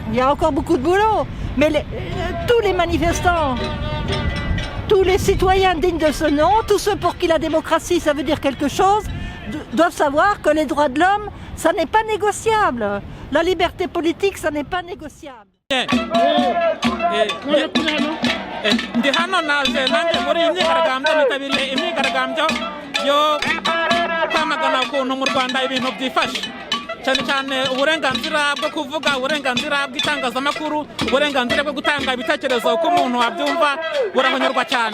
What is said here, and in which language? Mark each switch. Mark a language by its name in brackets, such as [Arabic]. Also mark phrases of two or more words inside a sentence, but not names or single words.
[French] Il y a encore beaucoup de boulot. Mais tous les manifestants, tous les citoyens dignes de ce nom, tous ceux pour qui la démocratie, ça veut dire quelque chose, doivent savoir que les droits de l'homme, ça n'est pas négociable. La liberté politique, ça n'est pas négociable. [Kinyarwanda] Ndi hano naje nanjye muri iyi myigaragambyo, nitabiriye imyigaragambyo yo kwamagana ukuntu mu Rwanda ibintu byifashe, cyane cyane uburenganzira bwo kuvuga, uburenganzira bw'itangazamakuru, uburenganzira bwo gutanga ibitekerezo uko umuntu wabyumva burahonyorwa cyane.